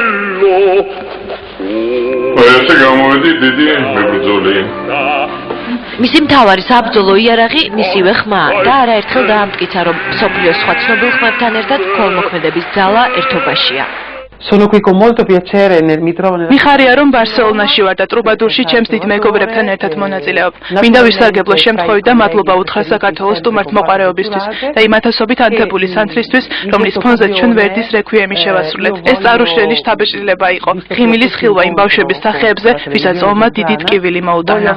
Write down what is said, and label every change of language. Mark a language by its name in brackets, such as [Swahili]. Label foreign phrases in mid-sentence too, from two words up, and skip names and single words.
[Georgian] ესე გამოვედი დიდი მებრძოლი. მისი მთავარი საბრძოლო იარაღი მისივე ხმა და არაერთხელ დაამტკიცა, რომ მსოფლიოს სხვა ცნობილ ხმებთან ერთად ქოლმოქმედების ძალა ერთობაშია. [Italian] Sono qui con molto piacere nel mi trovo nella [Georgian] მიხარია რომ ბარსელონაში ვარ და ტრუბადურში ჩემს დიდ მეგობრებთან ერთად მონაწილეობ. მინდა ვისარგებლო შემთხვევით და მადლობა უთხრა საქართველოს სტუმართმოყვარეობისთვის და იმ ათასობით ანთებული სანთლისთვის, რომლის ფონზე ჩვენ ვერდის რექვიემი შევასრულეთ. ეს წარუშლელი შთაბეჭდილება იყო. ღიმილის ხილვა იმ ბავშვების სახეებზე, ვისაც ომმა დიდი ტკივილი მოუტანა.